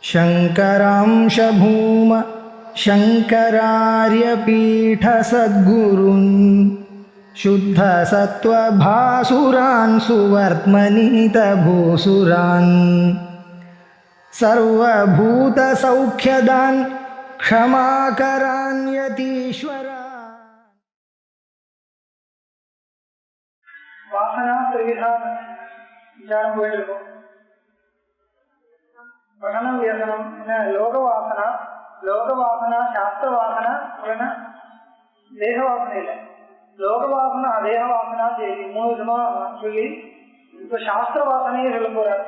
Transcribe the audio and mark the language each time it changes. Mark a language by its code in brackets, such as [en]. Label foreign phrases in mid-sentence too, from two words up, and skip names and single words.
[sa] शङ्करांश भूम शङ्करार्यपीठसद्गुरून् शुद्धसत्त्वभासुरान् सुवर्त्मनीतभूसुरान् सर्वभूतसौख्यदान् क्षमाकरान् यतीश्वरान्। [ta] வாசனா த்ரிவிதான விசாரம் போயிட்டிருக்கும். பகனம் வியசனம் என்ன லோகவாசனா, லோகவாசனா சாஸ்திரவாசனா இல்லைன்னா தேகவாசனை இல்லை. லோகவாசனா தேகவாசனா சரி மூணு விதமா சொல்லி இப்ப சாஸ்திர வாசனையே சொல்ல போறார்.